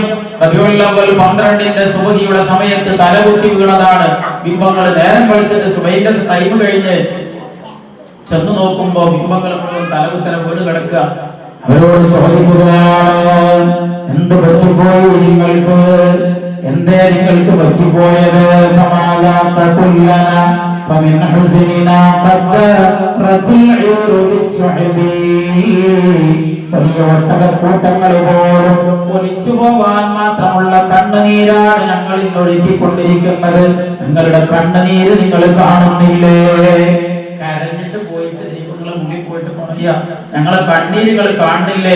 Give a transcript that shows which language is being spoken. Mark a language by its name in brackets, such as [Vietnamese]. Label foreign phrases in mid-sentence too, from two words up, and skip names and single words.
[Malayalam] റബീഉൽ അവ്വൽ 12ന്റെ സുബഹിയുടെ സമയത്ത് തലകുത്തി വീണതാണ് ബിംബങ്ങൾ. നേരം വെളുത്തിട്ട് സുബഹിന്റെ ടൈം കഴിഞ്ഞ് ചെന്ന് നോക്കുമ്പോ ബിംബങ്ങൾ മുഴുവൻ തലകുത്തല വീട് കിടക്കുക. അവരോട് ചോദിക്കുകയാണ്, എന്ത് പറ്റിപ്പോയി നിങ്ങൾക്ക്? എന്തേ നിങ്ങൾക്ക് പറ്റിപ്പോയത്? [Arabic] فمن حزننا قدرت العير بالسحب. [Malayalam] വലിയ ഒട്ടകക്കൂട്ടങ്ങൾ പോലും ഒലിച്ചു പോകാൻ മാത്രമുള്ള കണ്ണുനീരാണ് ഞങ്ങൾ ഇന്ന് ഒഴുകിക്കൊണ്ടിരിക്കുന്നത്. നിങ്ങളുടെ കണ്ണുനീര് നിങ്ങൾ കാണുന്നില്ലേ? കരഞ്ഞിട്ട് പോയിട്ട് ദൈവങ്ങളെ മുന്നിൽ പോയിട്ട് പറയാ, ഞങ്ങളെ കണ്ണീരുകൾ കാണുന്നില്ലേ?